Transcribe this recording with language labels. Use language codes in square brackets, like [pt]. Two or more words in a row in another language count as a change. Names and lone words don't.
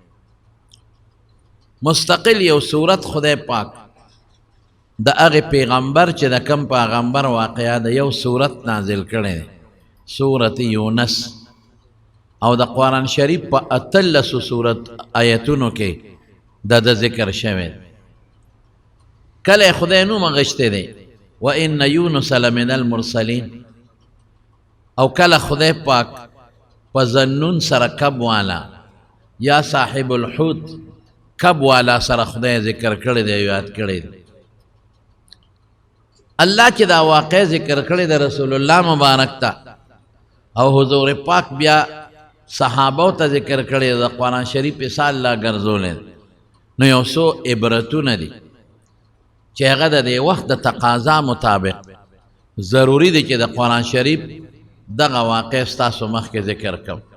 [ps] مستقل یو سورت خدای پاک د هغې پیغمبر چې د کم پیغمبر واقعه د یو سورت نازل کړی دی، سورت یونس، او د قرآن شریف په 18 سورت آیتونو کې د ذکر شوی. کله خدای نوم غشته دی [ar] وان یونس لمن المرسلین، [ps] او کله خدای پاک په ذنون سره کب والا یا [ar] صاحب الحوت [ps] کب والا سره خدای ذکر کړی دی، یاد کړی دی. الله چې دا واقع ذکر کړی د رسول الله مبارک ته او حضور پاک بیا صحابو ته ذکر کړی د قرآن شریف په الله ګرځولې، نو یو څو عبرتونه دي چې هغه د وخت د تقاضا مطابق ضروری دی چې د قرآن شریف دغه واقع ستاسو مخکې ذکر کوم.